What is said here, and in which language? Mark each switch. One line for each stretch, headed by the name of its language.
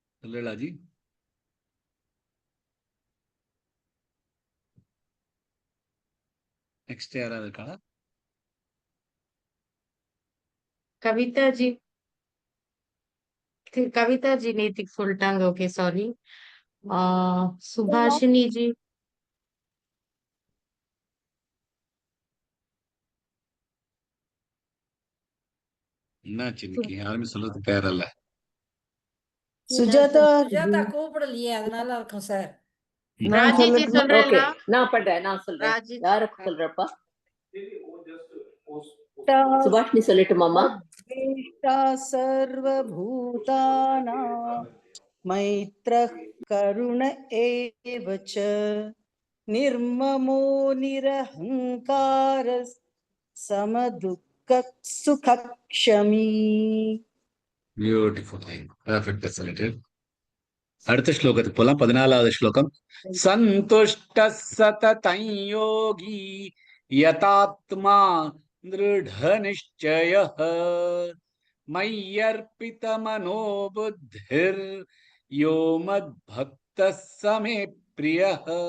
Tamil: லீலா जी next யாராவது இருக்கா?
Hindi: कविता जी, कविता जी नीतिक फुलटांग, ओके सॉरी। सुभाषिनी जी,
Tamil: என்னாச்சு இன்னைக்கு யாருமே சொல்றதுக்கு தயாரில்ல. சுஜாதா சுஜாதா கூப்பிடலையே, அதனால இருக்கும் சார். நான் ராஜி ஜி சொல்லட்டுமா? ஓகே, சொல்றேன்ல நான் பண்றேன், நான் சொல்றேன். ராஜி யாருக்கு சொல்றப்பா? சுபாஷினி சொல்லட்டுமாமா?
Sanskrit: द्वेष्टा सर्वभूतानां मैत्रः करुण एव च निर्ममो निरहङ्कारः समदुःखः सुखक्षमी.
Tamil: பியூட்டிஃபுல், பர்ஃபெக்டா சொல்லிட்டு அடுத்த ஸ்லோகத்துக்கு போலாம். 14வது ஸ்லோகம்.
Sanskrit: சந்துஷ்ட சததம் யோகி யதாத்மா திருட நிச்சயः மய்யர்பித மனோ புத்திர் யோ மத்பக்தः சமே பிரியः.